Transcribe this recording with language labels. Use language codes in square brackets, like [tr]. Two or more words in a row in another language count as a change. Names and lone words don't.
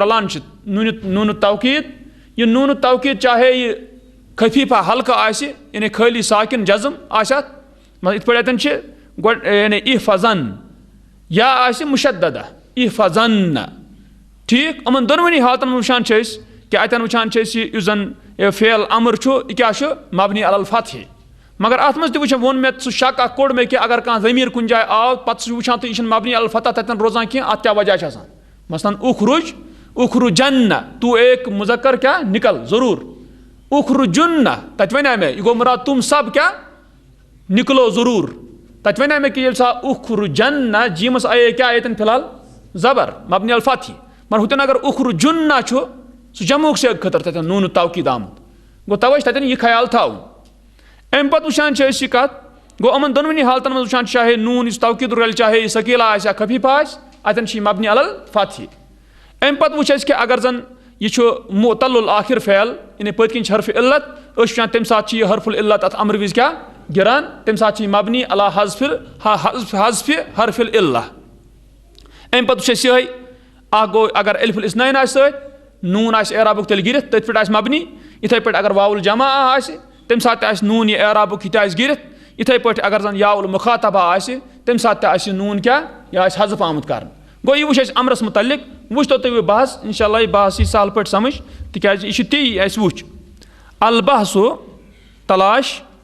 [ks] رلان چھِ نوٗنہٕ توقیٖد یہِ نوٗنہٕ توقیٖد چاہے یہِ خفیٖفہ ہلکہٕ آسہِ یعنی خٲلی ساکِن جزم آسہِ اتھ مطلب یِتھ پٲٹھۍ اتٮ۪ن چھِ گۄڈٕ یعنی احفظن یا آسہِ مشددہ احفظن ٹھیٖک یِمن دۄنوٕنی حالتن منٛز وٕچھان چھِ أسۍ کہِ اتٮ۪ن وٕچھان چھِ أسۍ یُس زن فعل امر چھُ یہِ کیٛاہ چھُ [ar] مبنی علی الفتحِ [ks] مگر اتھ منٛز تہِ ووٚن مےٚ سُہ شک اکھ کوٚڑ مےٚ کہِ اگر کانٛہہ ضمیٖر کُنہِ جایہِ آو پتہٕ چھُ وٕچھان تہٕ یہِ چھُنہٕ [ar] مبنی علی الفتح [ks] تتٮ۪ن روزان کینٛہہ اتھ کیٛاہ وجہ چھُ آسان مثلاً اخرجن تو ایک مذکر کیٛاہ نکل ضروٗر اخرجن تتہِ ونے مےٚ یہِ گوٚو مُراد تم سب کیٛاہ نکلو ضروٗر تتہِ ونے مےٚ کہِ ییٚلہِ سا اخرجن جیٖمس آیے کیٛاہ ییٚتٮ۪ن فی الحال زبر [ar] مبنی علی الفتحِ [ks] مگر ہُتٮ۪ن اگر اخرجن چھُ سُہ جمعُک سیغ خٲطرٕ تتٮ۪ن نوٗنہٕ توقیٖد آمُت گوٚو تَوَے چھِ تتٮ۪ن یہِ خیال تھاوُن امہِ پتہٕ وٕچھان چھِ أسۍ یہِ کتھ گوٚو یِمن دۄنوٕنی حالتن منٛز وٕچھان چھِ چاہے نوٗن یُس توقیٖد رلہِ چاہے یہِ ثقیٖلہ آسہِ یا خفیٖفہ آسہِ اتٮ۪ن چھِ یہِ [ar] مبنی علی الفتحِ [ks] امہِ پتہٕ وٕچھ اَسہِ کہِ اگر زن یہِ چھُ [ar] معتل الآخر [ks] فعل یعنی پٔتۍ کِنۍ چھِ حرفِ علت أسۍ چھِ وٕچھان تمہِ ساتہٕ چھِ یہِ [ar] حرف العلت [ks] اتھ امر وِزِ کیٛاہ گِران تمہِ ساتہٕ چھِ یہِ [ar] مبنی علی حذفِ حرف العلہ [ks] امہِ پتہٕ وٕچھ اَسہِ یِہوٚے اکھ گوٚو اگر [ar] الف الاثنین [ks] آسہِ سۭتۍ نوٗن آسہِ اعرابُک تیٚلہِ گِرِتھ تٔتھۍ پٮ۪ٹھ آسہِ مبنی یِتھٕے پٲٹھۍ اگر [ar] واو الجمع [ks] آسہِ تمہِ ساتہٕ تہِ آسہِ نوٗن یہِ اعرابُک یہِ تہِ آسہِ گِرِتھ یِتھٕے پٲٹھۍ اگر زن [ar] یا المخاطبہ [ks] آسہِ تمہِ ساتہٕ تہِ آسہِ یہِ نوٗن کیٛاہ یہِ آسہِ حذف آمُت کرنہٕ گوٚو یہِ وٕچھ اَسہِ امرس متعلق وٕچھ تو تُہۍ بحث [ar] انشاء اللہ [ks] یہِ بحث یی سہل پٲٹھۍ سمجھ تِکیٛازِ یہِ چھُ تی اَسہِ وٕچھ البحثُ تلاش